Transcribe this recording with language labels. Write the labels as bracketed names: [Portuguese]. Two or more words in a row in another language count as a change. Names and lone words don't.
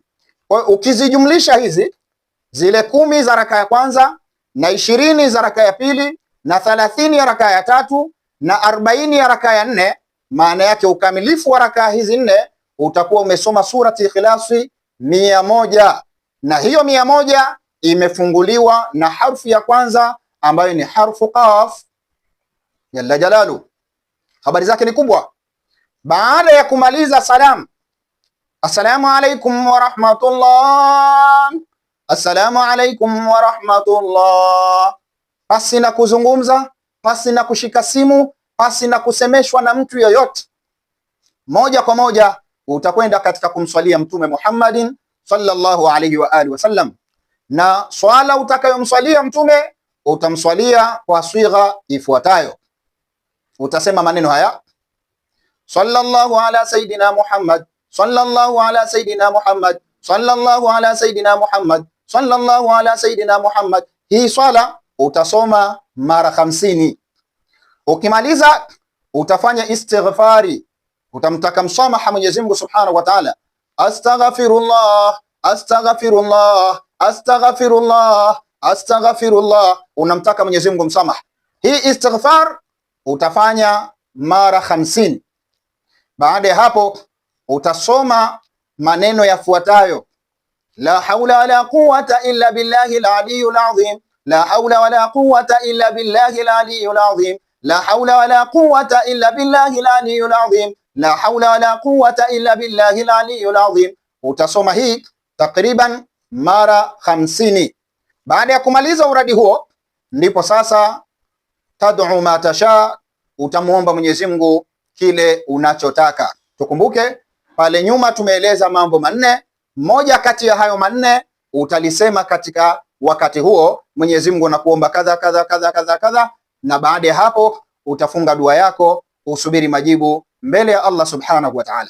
[Swahili] Kwa hiyo ukizijumlisha hizi zile 10 za rakaa ya kwanza na 20 za rakaa ya pili na 30 ya rakaa ya tatu na 40 ya rakaa ya 4, maana yake ukamilifu wa rakaa hizi 4 utakuwa umesoma surati Ikhlasi 100, na hiyo 100 imefunguliwa na harfu ya kwanza ambayo ni harfu qaf. Jalla jalalu, habari zake ni kubwa. Baada ya kumaliza salam, [Arabic] السلام عليكم ورحمة الله، السلام عليكم ورحمة الله, [Swahili] pasi na kuzungumza, pasi na kushika simu, pasi na kusemeshwa na mtu yoyote, moja kwa moja utakwenda katika kumswalia Mtume Muhammadin [Arabic] صلى الله عليه وعلى آله وسلم. [Swahili] Na swala utakayomswalia Mtume utamswalia kwa swigha ifuatayo. Utasema maneno haya: [Arabic] صلى الله على سيدنا محمد، صلى الله على سيدنا محمد، صلى الله على سيدنا محمد، صلى الله على سيدنا محمد. [Swahili] Hii swala utasoma mara 50. Ukimaliza utafanya istighfari, utamtaka msamaha Mwenyezi Mungu [Arabic] سبحانه وتعالى. أستغفر الله، أستغفر الله، أستغفر الله، أستغفر الله, [Swahili] unamtaka Mwenyezi Mungu msamaha. Hii istighfar utafanya mara 50. Baada ya hapo utasoma maneno yafuatayo: [Arabic] لا حول ولا قوة إلا بالله العلي العظيم، لا حول ولا قوة إلا بالله العلي العظيم، لا حول ولا قوة إلا بالله العلي العظيم، لا حول ولا قوة إلا بالله العلي العظيم. [Swahili] Utasoma hii takriban mara 50. Baada ya kumaliza uradi huo, ndipo sasa [Arabic] تدعو ما تشاء, [Swahili] utamuomba Mwenyezi Mungu kile unachotaka. Tukumbuke pale nyuma tumeeleza mambo manne, moja kati ya hayo manne utalisema katika wakati huo: Mwenyezi Mungu nakuomba kadha kadha kadha kadha kadha, na baada ya hapo utafunga dua yako, usubiri majibu mbele ya Allah [Arabic] سبحانه وتعالى.